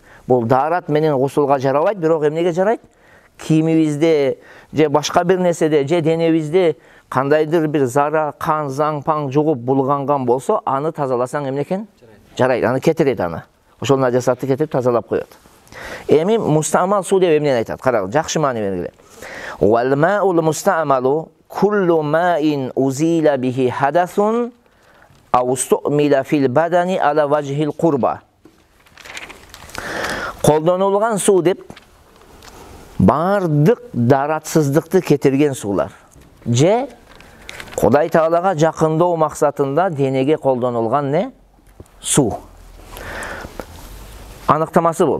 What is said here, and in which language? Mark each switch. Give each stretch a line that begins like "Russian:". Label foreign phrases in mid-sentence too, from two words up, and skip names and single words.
Kyrgyz: Бул дарат менен гусулга жарабайт, бирок эмнеге жарайт? Кийимибизде же башка бир нерседе же денебизде кандайдыр бир зара, кан, заң, паң жугуп булганган болсо, аны тазаласаң эмне экен? Жарайт, аны кетирет аны. Ошол нажасатты кетирип тазалап коёт. Эми мустамал суу деп эмнени айтат? Карагыз, жакшы маани бергиле.
Arabic: والماء المستعمل كل ماء أزيل به حدث أو استعمل في البدن على وجه القربة.
Kyrgyz: Колдонулган суу деп бардык даратсыздыкты кетирген суулар. Же Кудай Таалага жакындоо максатында денеге колдонулган не? Суу. Аныктамасы бул.